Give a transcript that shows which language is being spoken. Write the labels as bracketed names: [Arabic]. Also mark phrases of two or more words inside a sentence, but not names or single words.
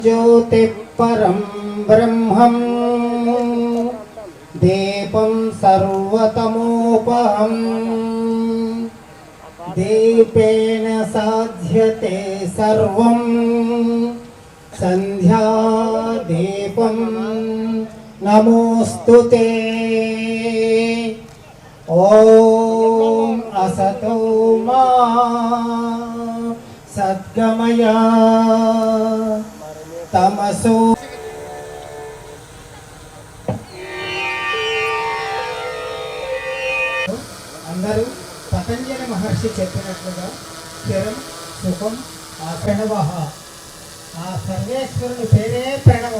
[Sanskrit] ज्योतिः परं ब्रह्मं दीपं सर्वतमोपहं दीपेन साध्यते सर्वं संध्यादीपं नमोस्तुते। ओम असतो मा सद्गमय तमसो। [Telugu] అందరూ పతంజలి మహర్షి చెప్పినట్లుగా [Sanskrit] స్థిరం సుఖం [Telugu] ఆ ప్రణవః, ఆ సర్వేశ్వరుని పేరే ప్రణవం.